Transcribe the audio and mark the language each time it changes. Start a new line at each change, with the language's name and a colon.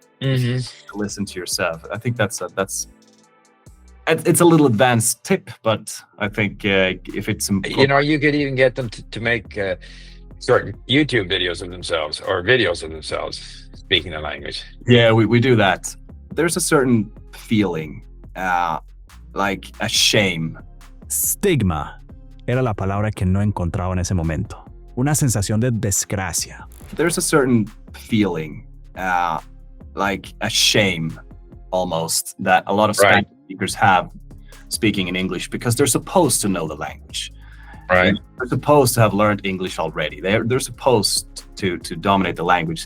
English: To listen to yourself. I think it's a little advanced tip, but I think if it's you know, you could even get them to make certain YouTube videos of themselves or videos of themselves speaking the language. Yeah, we do that. There's a certain feeling, like a shame.
Spanish: Stigma era la palabra que no encontraba en ese momento. Una sensación de desgracia.
English: There's a certain feeling, like a shame almost, that a lot of Spanish speakers have speaking in English because they're supposed to know the language. Right. They're supposed to have learned English already. They're supposed to dominate the language.